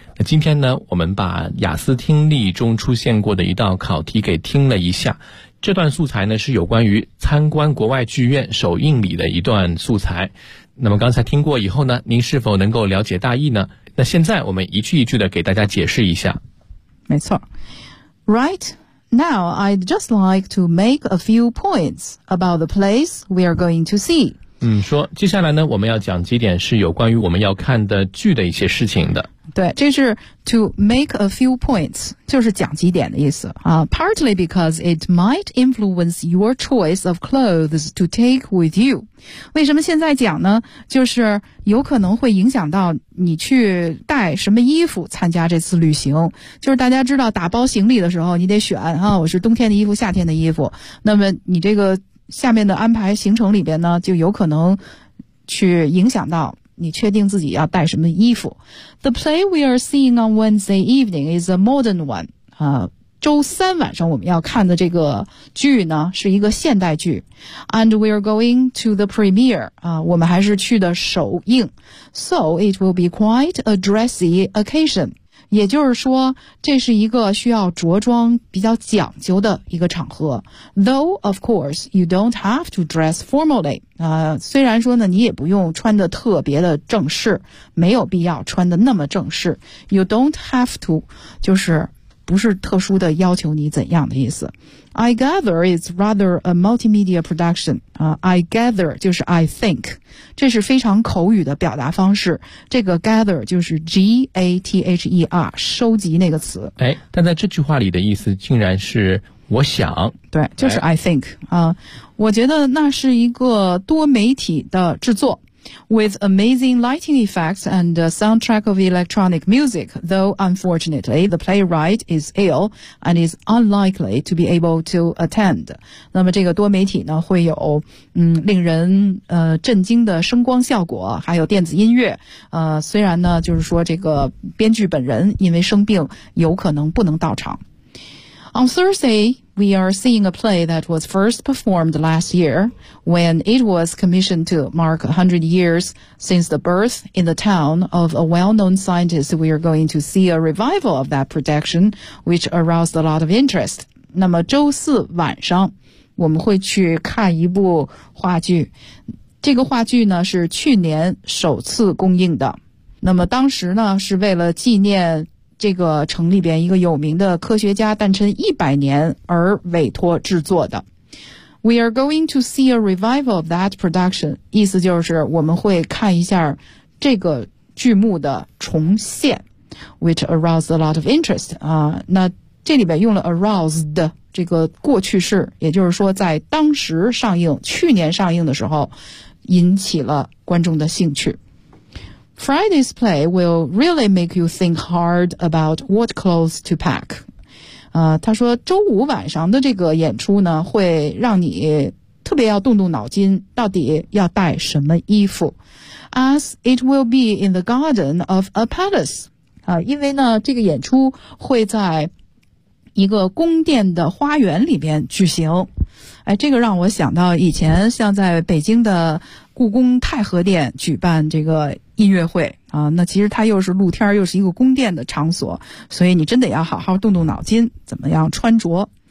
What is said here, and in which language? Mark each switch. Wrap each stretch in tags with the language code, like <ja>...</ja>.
<zh>那今天呢，我们把雅思听力中出现过的一道考题给听了一下。这段素材呢，是有关于参观国外剧院首映礼的一段素材。那么刚才听过以后呢，您是否能够了解大意呢？那现在我们一句一句的给大家解释一下。没错。</zh> <en>RightNow, I'd just like to make a few points about the place we are going to see.</en> <zh>说接下来呢，我们要讲几点是有关于我们要看的剧的一些事情的。对，这是</zh> <en>to make a few points，</en> <zh>就是讲几点的意思。</zh> <en>Partly because it might influence your choice of clothes to take with you.</en> <zh>为什么现在讲呢？就是有可能会影响到你去带什么衣服参加这次旅行。就是大家知道打包行李的时候你得选啊，我是冬天的衣服夏天的衣服。那么你这个下面的安排行程里边呢，就有可能去影响到你确定自己要带什么衣服。</zh> <en>The play we are seeing on Wednesday evening is a modern one.</en> <zh>周三晚上我们要看的这个剧呢，是一个现代剧。</zh> <en>And we are going to the premiere.</en> <zh>我们还是去的首映。</zh> <en>So it will be quite a dressy occasion.</en> <zh>也就是说，这是一个需要着装比较讲究的一个场合。</zh> <en>Though, of course, you don't have to dress formally.</en> <zh>虽然说呢，你也不用穿得特别的正式，没有必要穿得那么正式。</zh> <en>You don't have to，</en> <zh>就是不是特殊的要求你怎样的意思。</zh> <en>I gather it's rather a multimedia production. I gather 就是 I think，</en> <zh>这是非常口语的表达方式。这个 gather 就是 G-A-T-H-E-R， 收集那个词。哎，但在这句话里的意思竟然是我想。对，就是</zh> <en>I think。</en> <zh>我觉得那是一个多媒体的制作。</zh> <en>With amazing lighting effects and a soundtrack of electronic music, though unfortunately the playwright is ill and is unlikely to be able to attend.</en> <zh>那么这个多媒体呢，会有令人震惊的声光效果，还有电子音乐。虽然呢，就是说这个编剧本人因为生病有可能不能到场。</zh> <en>On Thursday, we are seeing a play that was first performed last year when it was commissioned to mark 100 years since the birth in the town of a well-known scientist. We are going to see a revival of that production, which aroused a lot of interest.</en> <zh>那么周四晚上我们会去看一部话剧。这个话剧呢是去年首次公映的。那么当时呢是为了纪念这个城里边一个有名的科学家诞辰100年而委托制作的。</zh> <en>We are going to see a revival of that production，</en> <zh>意思就是我们会看一下这个剧目的重现。</zh> <en>Which aroused a lot of interest，</en> <zh>那这里边用了 aroused 这个过去式，也就是说在当时上映，去年上映的时候引起了观众的兴趣。</zh> <en>Friday's play will really make you think hard about what clothes to pack.</en> <zh>他说周五晚上的这个演出呢，会让你特别要动动脑筋，到底要带什么衣服。</zh> <en>As it will be in the garden of a palace.</en> <zh>因为呢，这个演出会在一个宫殿的花园里边举行。哎，这个让我想到以前像在北京的故宫太和殿举办这个音乐会啊，那其实它又是露天又是一个宫殿的场所，所以你真得要好好动动脑筋怎么样穿着。</zh>